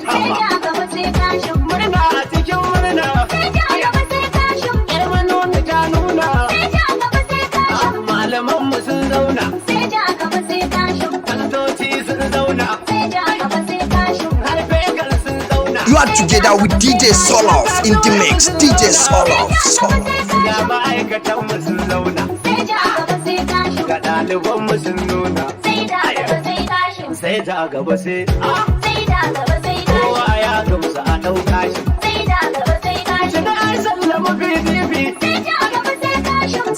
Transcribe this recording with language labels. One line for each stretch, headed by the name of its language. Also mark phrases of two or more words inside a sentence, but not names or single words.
Hausa: Sai ja gaba sai kashin. Murna a cikin murna. Sai ja gaba sai kashin. Yar manomi ta nuna. Sai ja gaba sai kashin. Malaman mu sun zauna. Sai ja gaba sai kashin. Kantoci sun zauna. Sai ja gaba sai kashin. Har Vegas sun zauna.
English: You are together with D J Solof in the mix. D J Solof, Solof.
Hausa: Ga ma'aikatan mu sun zauna. Sai ja gaba sai kashin. Ga ɗaliban mu sun nuna. Sai ja gaba sai kashin. Sai ja gaba sai. Sai ja gaba sai kashin. Kowa ya gamsu a ɗauka shi. Sai ja gaba sai kashin. Shiga an sallama P D P. Sai ja gaba sai kashin.